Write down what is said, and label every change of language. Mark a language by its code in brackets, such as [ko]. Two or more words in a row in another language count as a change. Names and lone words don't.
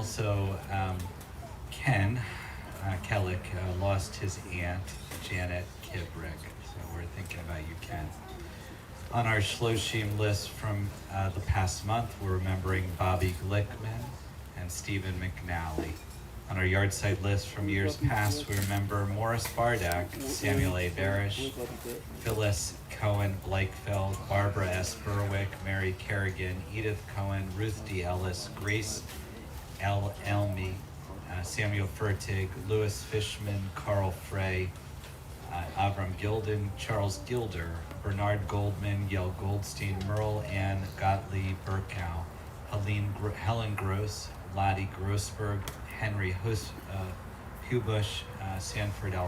[en] Also, Ken Kellick lost his aunt, Janet Kibrick. So we're thinking about you, Ken. On our Shloshim list from the past month, we're remembering Bobby Glickman and Stephen McNally. On our yard site list from years past, we remember Morris Bardak, Samuel A. Barish, Phyllis Cohen Blakefeld, Barbara S. Berwick, Mary Kerrigan, Edith Cohen, Ruth D. Ellis, Grace L. Elmy, Samuel Fertig, Louis Fishman, Carl Frey, Avram Gilden, Charles Gilder, Bernard Goldman, Yael Goldstein, Merle Ann Gottlieb Burkow, Helen Gross, Lottie Grossberg, Henry Hubush, Sanford L.